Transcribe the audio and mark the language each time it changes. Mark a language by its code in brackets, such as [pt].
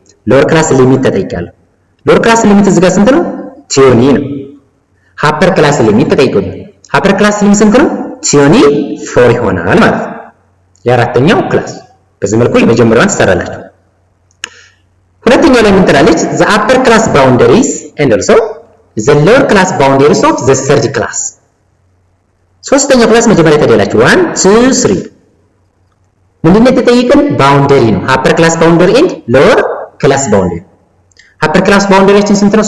[am] ሎወር ክላስ ሊሚት ተጠይቃለሁ። ሎወር ክላስ ሊሚት እዚህ ጋር ስንት ነው? ቲዮኒ ነው። ሃፐር ክላስ ሊሚት ተጠይቆኛል። ሃፐር ክላስ ሊሚት ስንት ነው? ቲዮኒ 4 ይሆናል ማለት ነው። የአራተኛው ክላስ በዚህ መልኩ የመጀመሪያዋን ትሰራላችሁ። ሁለተኛው ላይ ምን ትላለች? [en] the upper class boundaries and also the lower class boundaries of the third class። [am] ሶስተኛው ክላስ መጀመሪያ ተደላችሁ 1 2 3 ምንድነው የተጠየቀን? ባውንደሪ ነው። ሃፐር ክላስ ባውንደሪ ኤንድ ሎወር ክላስ ባውንደሪ። ሃፐር ክላስ ባውንደሪያችን ስንት ነው?